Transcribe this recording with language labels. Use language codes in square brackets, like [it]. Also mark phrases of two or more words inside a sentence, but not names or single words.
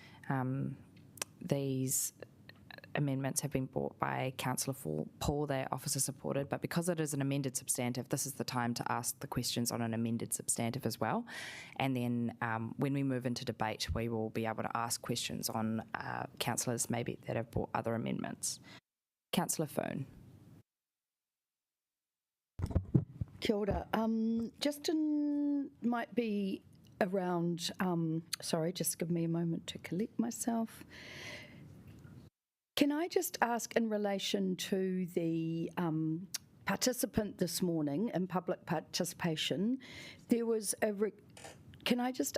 [en] These amendments have been brought by Councillor Paul. They're officer supported, but because it is an amended substantive, this is the time to ask the questions on an amended substantive as well. And then when we move into debate, we will be able to ask questions on councillors maybe that have brought other amendments. Councillor Foon. [mi] Kia ora. [en] Justin might be around, sorry, just give me a moment to collect myself. Can I just ask in relation to the participant this morning in public participation, there was can I just